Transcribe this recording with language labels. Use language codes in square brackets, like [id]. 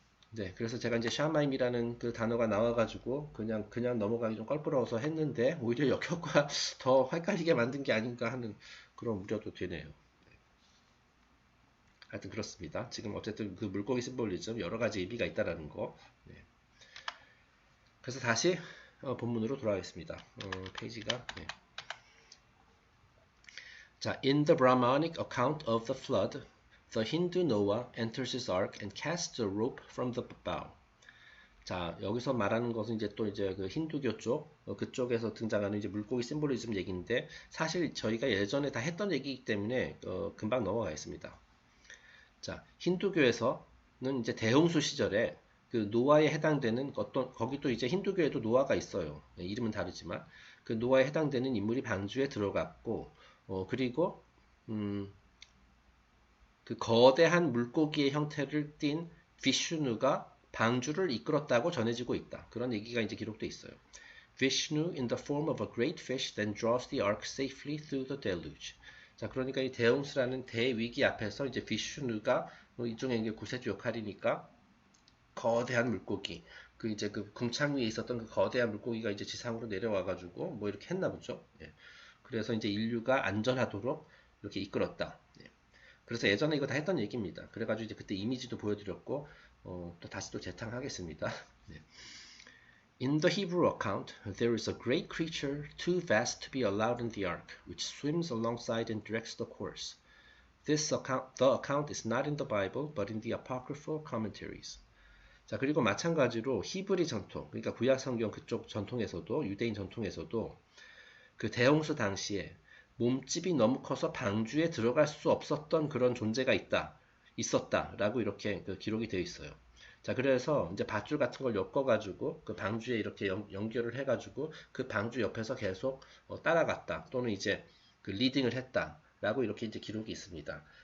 [ko] 네, 그래서 제가 이제 샤마임이라는 그 단어가 나와가지고 그냥 넘어가기 좀 껄끄러워서 했는데 오히려 역효과 더 헷갈리게 만든 게 아닌가 하는 그런 우려도 되네요. 하여튼 그렇습니다. 지금 어쨌든 그 물고기 심볼리즘 여러 가지 의미가 있다라는 거. 네. 그래서 다시 본문으로 돌아가겠습니다. 페이지가 네. [en] 자, in the Brahmanic account of the flood, the Hindu Noah enters his ark and casts a rope from the bow. [ko] 자, 여기서 말하는 것은 이제 또 이제 그 힌두교 쪽, 그쪽에서 등장하는 이제 물고기 심볼리즘 얘기인데, 사실 저희가 예전에 다 했던 얘기이기 때문에, 금방 넘어가겠습니다. 자, 힌두교에서는 이제 대홍수 시절에 그 노아에 해당되는 어떤, 거기도 이제 힌두교에도 노아가 있어요. 이름은 다르지만, 그 노아에 해당되는 인물이 방주에 들어갔고, 그리고, 음, 그 거대한 물고기의 형태를 띤 비슈누가 방주를 이끌었다고 전해지고 있다. 그런 얘기가 이제 기록돼 있어요. [en] Vishnu in the form of a great fish then draws the ark safely through the deluge. [ko] 자, 그러니까 이 대홍수라는 대위기 앞에서 이제 비슈누가 일종의 이제 구세주 역할이니까 거대한 물고기, 그 이제 그 궁창 위에 있었던 그 거대한 물고기가 이제 지상으로 내려와가지고 뭐 이렇게 했나 보죠. 예. 그래서 이제 인류가 안전하도록 이렇게 이끌었다. 예. 그래서 예전에 이거 다 했던 얘기입니다. 그래가지고 이제 그때 이미지도 보여드렸고, 또 다시 또 재탕하겠습니다. 네. [en] In the Hebrew account, there is a great creature too vast to be allowed in the ark, which swims alongside and directs the course. The account is not in the Bible, but in the apocryphal commentaries. [ko] 자, 그리고 마찬가지로 히브리 전통, 그러니까 구약 성경 그쪽 전통에서도, 유대인 전통에서도 그 대홍수 당시에 몸집이 너무 커서 방주에 들어갈 수 없었던 그런 존재가 있었다라고 이렇게 그 기록이 되어 있어요. 자, 그래서 이제 밧줄 같은 걸 엮어가지고 그 방주에 이렇게 연결을 해가지고 그 방주 옆에서 계속 따라갔다 또는 이제 그 리딩을 했다라고 이렇게 이제 기록이 있습니다.